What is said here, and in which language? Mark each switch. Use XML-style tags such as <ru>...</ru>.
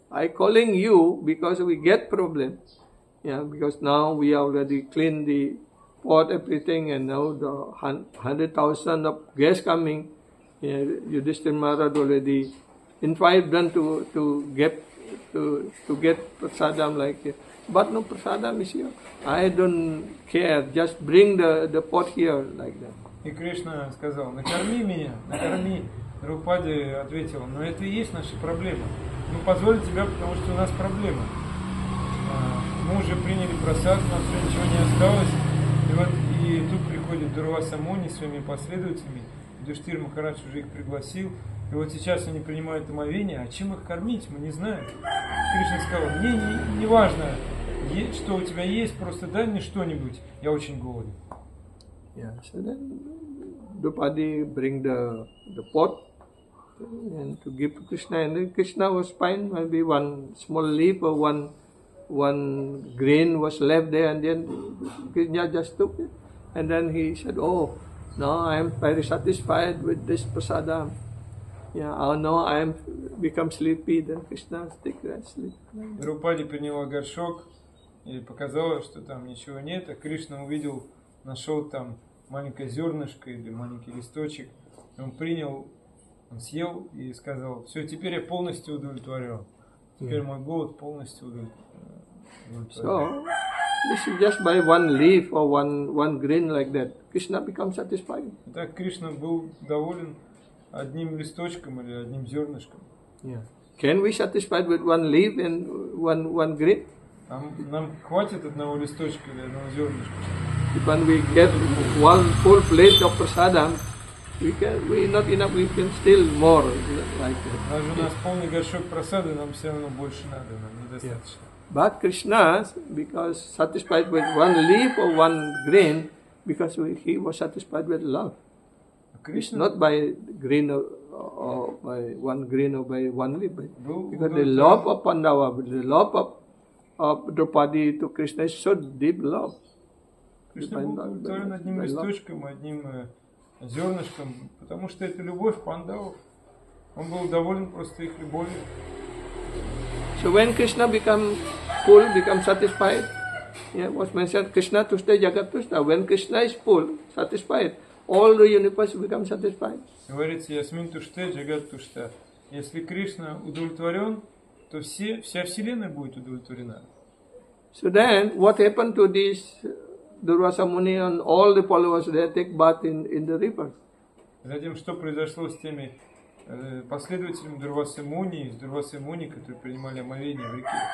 <en>I calling you because we get problem. Yeah, because now we already clean the pot, everything, and now the 100,000 of guests coming. Yeah, Yudhishthira Maharaj already invite them to get to get prasadam like here. But no prasadam is here. I don't care. Just bring the pot here like that.</en> <ru>И Кришна сказал: накорми меня, накорми. Друпади ответила: но это и есть наша проблема. Мы позволим тебя, потому что у нас проблема. Мы уже приняли просад, у нас уже ничего не осталось. И тут приходит Дурваса Муни с своими последователями. Юдхиштхир Махарадж уже их пригласил. И вот сейчас они принимают омовение. А чем их кормить, мы не знаем. Кришна сказал: мне не важно, что у тебя есть, просто дай мне что-нибудь. Я очень голоден.</ru> <en>Yeah, so then Drupadi bring the pot and to give to Krishna, and then Krishna was fine. Maybe one small leaf or one grain was left there, and then Krishna just took it, and then he said, "Oh, now I am very satisfied with this prasadam. Yeah, oh no, I am become sleepy." Then Krishna take that sleep.</en> <ru>Друпади приняла горшок и показала, что там ничего нет, а Кришна увидел, нашел там маленькое зернышко или маленький листочек. Он принял, он съел и сказал: все, теперь я полностью удовлетворен. Теперь мой голод полностью удовлетворен.</ru> <en>So this is just by one leaf or one grain like that. Krishna becomes satisfied.</en> <ru>Итак, Кришна был доволен одним листочком или одним зернышком.</ru> <en>Yeah. Can we satisfied with one leaf and one grain?</en> <ru>Нам хватит одного листочка или одного зернышка.</ru> <en>When we get one full plate of prasadam, we not enough. We can still more like that.</en> <ru>Даже у нас полный горшок просады, нам все равно больше надо, нам недостаточно.</ru> <en>But Krishna, because satisfied with one leaf or one grain, because he was satisfied with love.</en> <ru>Кришна</ru> <en>Not by grain or by one grain or by one leaf, but</en> <ru>был</ru> <en>because the love of Pandava, the love of Draupadi to Krishna is so deep love.</en> <ru>Кришна был удовлетворен одним листочком, одним зернышком, потому что это любовь пандавов. Он был доволен просто их любовью.</ru> <en>So when Krishna become full, become satisfied, yeah, was mentioned</en> <sa>Krishna Tushta Jagat Tushta.</sa> <en>When Krishna is full, satisfied, all the universe become satisfied.</en> <ru>Говорится:</ru> <sa>Ясмин Туште, Джагат Тушта.</sa> <ru>Если Кришна удовлетворен, то вся Вселенная будет удовлетворена.</ru> <en>So then, what happened to this Durvasa Muni and all the followers? They take bath in the river.</en> <ru>Затем, что произошло с теми последователями Дурвасы Муни, из Дурвасы Муни, которые принимали омовение в реке?</ru>